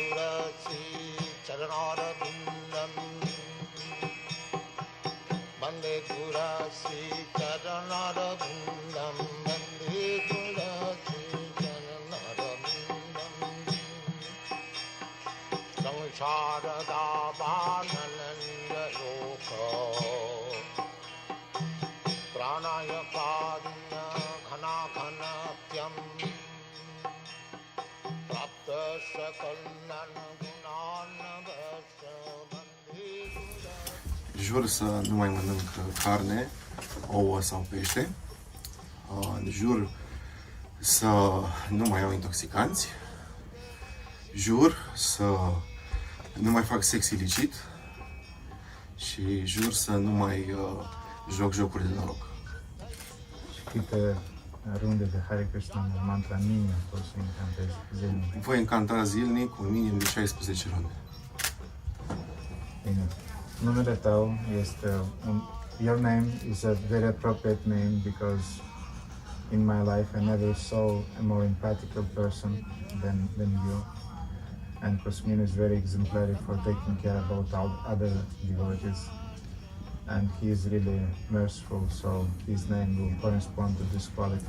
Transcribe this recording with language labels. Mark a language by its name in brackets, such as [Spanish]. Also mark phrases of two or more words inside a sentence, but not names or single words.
[Sanskrit] गुरश्रीचरणारविन्दम् वन्दे गुरश्रीचरणारविन्दम् वन्दे गुरश्रीचरणारविन्दम् संसारदावानलनिरलोका प्राणाय कारुण्य घनाघनत्यम् [Romanian] Jur să nu mai mănânc carne, ouă sau pește. Jur să nu mai iau intoxicanți. Jur să nu mai fac sex ilicit. Și jur să nu mai joc jocuri de noroc. câte runde de Hare Krishna mantra minim poți să încantezi zilnic. Voi încanta zilnic un minim de 16 runde. Bine. Numele tău este [English] your name is a very appropriate name because in my life I never saw a more impractical person than you. And Cosmin is very exemplary for taking care about other devotees. And he is really merciful, so his name will correspond to this quality.